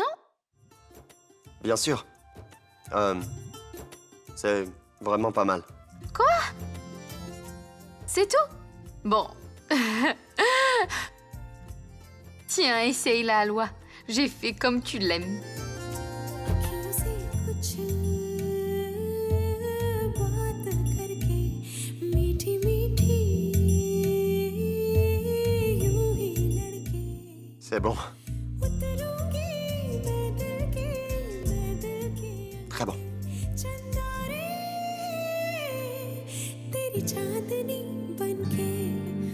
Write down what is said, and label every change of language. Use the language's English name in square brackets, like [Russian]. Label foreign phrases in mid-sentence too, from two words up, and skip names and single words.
[French] Bien sûr. C'est vraiment pas mal. Quoi? C'est tout? Bon. Tiens, essaye la loi. J'ai fait comme tu l'aimes. [Hindi] अखियों से कुछ बात करके मीठी मीठी यूं ही लड़के [French] C'est bon. [Hindi] उतरूंगी मैं दिल के [French] Très bon. [Hindi] चंदा रे तेरी चांदनी बनके